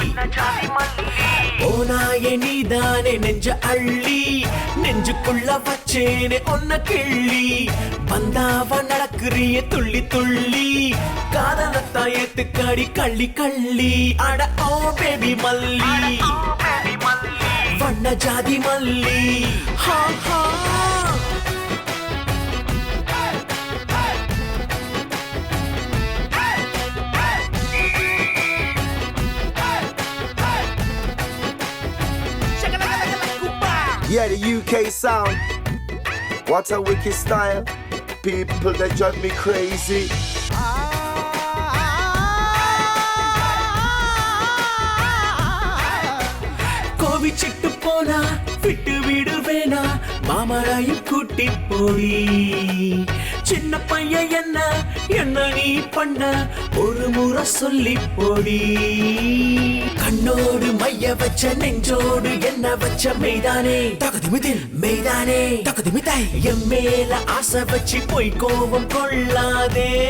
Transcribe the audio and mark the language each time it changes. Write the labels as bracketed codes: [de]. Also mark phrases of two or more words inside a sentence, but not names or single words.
[ta] ஓனாயே நீதானே நெஞ்ச அள்ளி நெஞ்சுக்குள்ள வச்சேனே ஒன்ன கிள்ளி வந்தாவ நடக்குறிய துள்ளி துள்ளி காதலத்தா ஏத்துக்காடி கள்ளி கள்ளி அட ஓ பேபி மல்லி வண்ண ஜாதி மல்லி ஹா ஹா [en] Yeah, the UK sound. What a wicked style. People that drive me crazy. [ta] கோவிச்சிட்டு போனா விட்டு விடுவேனா மாமராயும் கூட்டி போடி சின்ன பையன் என்ன நீ பண்ண ஒரு முறை சொல்லி போடி கண்ணோடு மைய வச்ச நெஞ்சோடு என்ன வச்ச மெய்தானே தகுதிமிதில் மெய்தானே தகுதிமிதாய் என் மேல ஆசை வச்சு போய் கோபம் கொள்ளாதே